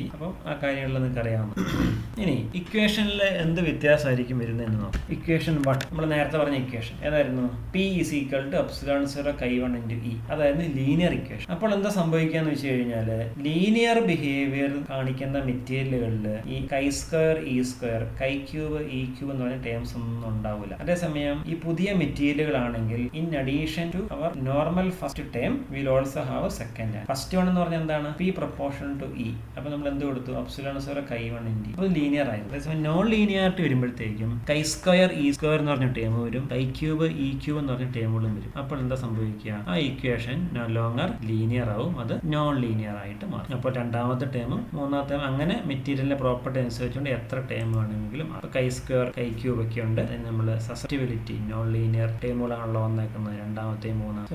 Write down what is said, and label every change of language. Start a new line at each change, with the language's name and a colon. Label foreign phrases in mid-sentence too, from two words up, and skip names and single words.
Malayalam: അപ്പം ആ കാര്യങ്ങളിൽ നിങ്ങൾക്ക് അറിയാവുന്ന. ഇനി ഇക്വേഷനിൽ എന്ത് വ്യത്യാസമായിരിക്കും വരുന്നതെന്ന് നോക്കാം. ഇക്വേഷൻ 1 നമ്മൾ നേരത്തെ പറഞ്ഞ ഇക്വേഷൻ ഏതായിരുന്നു?
English: P is equal to ε0 chi 1 into E. അതായിരുന്നു linear equation.
Malayalam: അപ്പോൾ എന്താ സംഭവിക്കാന്ന് വെച്ച് കഴിഞ്ഞാൽ
English: linear behavior
Malayalam: കാണിക്കുന്ന മെറ്റീരിയലുകളിൽ ഈ chi², e², chi³ e³ എന്ന് പറഞ്ഞ ടേംസ് ഒന്നും ഉണ്ടാവില്ല. അതേസമയം ഈ പുതിയ മെറ്റീരിയലുകളാണെങ്കിൽ
English: in addition to our normal first term will also have second term. first one
Malayalam: എന്ന് പറഞ്ഞാൽ എന്താണ്?
English: P proportional to E.
Malayalam: അപ്പോൾ നമ്മൾ എന്ത് കൊടുത്തു?
English: ε0 chi 1 into.
Malayalam: അപ്പോൾ ലീനിയർ ആയിരുന്നു. അതേസമയം
English: non linearity
Malayalam: വരുമ്പോഴത്തേക്കും chi² e² എന്ന് പറഞ്ഞ ടേം വരും, chi³ e³ എന്ന് പറഞ്ഞ ടേമുകളും വരും. അപ്പോൾ എന്താ സംഭവിക്കുക? ആ ഇക്വേഷൻ
English: no longer linear
Malayalam: ആവും, അത്
English: non linear
Malayalam: ആയിട്ട് മാറും. അപ്പോൾ രണ്ടാമത്തെ ടേമും മൂന്നാമത്തെ ടേം അങ്ങനെ മെറ്റീരിയലിന്റെ പ്രോപ്പർട്ടി അനുസരിച്ചുകൊണ്ട് എത്ര ടേം വേണമെങ്കിലും. അപ്പോൾ chi² chi³ ഒക്കെ ഉണ്ട്. അതിന് നമ്മൾ
English: susceptibility non linear
Malayalam: ടേമുകളാണല്ലോ വന്നേക്കുന്നത് രണ്ടാമത്തെയും മൂന്നാമത്തെ.